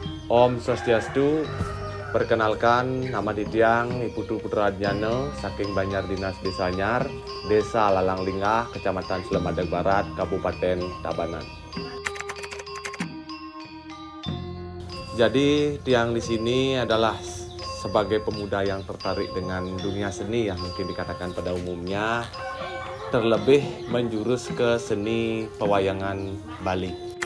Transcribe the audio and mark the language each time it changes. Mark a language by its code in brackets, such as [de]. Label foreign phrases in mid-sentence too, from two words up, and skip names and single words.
[ban] Om Swastiastu. [id] Perkenalkan, nama Didiang Iputu Putra Adnyana, saking Banjar Dinas Desa Anyar, Desa Lalang Lingah, Kecamatan Slemadeg Barat, Kabupaten Tabanan. Jadi Tiang di sini adalah sebagai pemuda yang tertarik dengan dunia seni yang mungkin dikatakan pada umumnya, terlebih menjurus ke seni pewayangan Bali.